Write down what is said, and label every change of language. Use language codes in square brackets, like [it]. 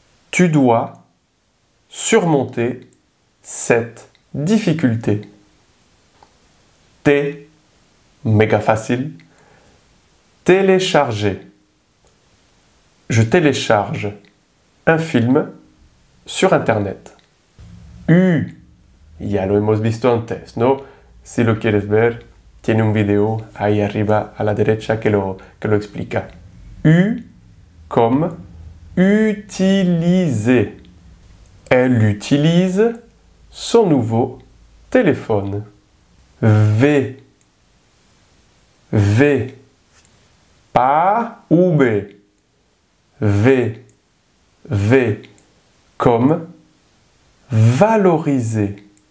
[fr] Tu dois surmonter cette difficulté. T. Méga facile. Télécharger. Je télécharge un film sur Internet. U. [es] Ya lo hemos visto antes, ¿no? Si lo quieres ver, tiene un video ahí arriba a la derecha que lo explica. [fr] U comme utiliser. Elle utilise son nouveau téléphone. V. pas V, V, V, comme valoriser.